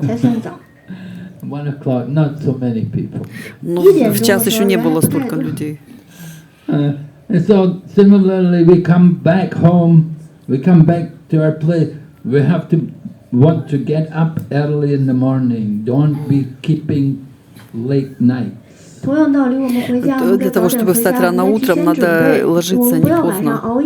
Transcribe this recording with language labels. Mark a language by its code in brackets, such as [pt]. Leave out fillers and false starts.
[en] 1 o'clock, not so many people. [ru] Но в час еще не было столько людей. [en] And so similarly, we come back home, we come back to our place. We have to want to get up early in the morning. Don't be keeping late nights. [ru] Для того, чтобы встать рано утром, надо ложиться не поздно.